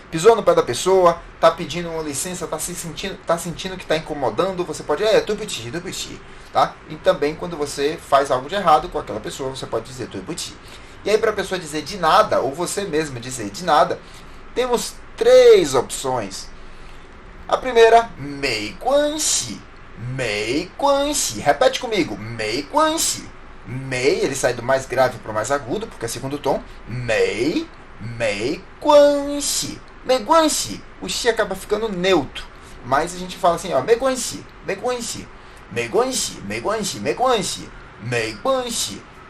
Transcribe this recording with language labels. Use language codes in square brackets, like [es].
[pt] Pisou no pé da pessoa, está pedindo uma licença, está sentindo que está incomodando, você pode tuibuti, tá? E também quando você faz algo de errado com aquela pessoa, você pode dizer tuibuti. E aí para a pessoa dizer de nada, ou você mesmo dizer de nada, temos 3 opções. A primeira, [zh] 没关系, 没关系. [pt] Repete comigo, [zh] 没关系. [pt] Mei, ele sai do mais grave para o mais agudo, porque é segundo tom. [zh] 没关系.没关系. [pt] O xi acaba ficando neutro. Mas a gente fala assim, [zh] 没关系, 没关系. 没关系, 没关系, 没关系.没关系.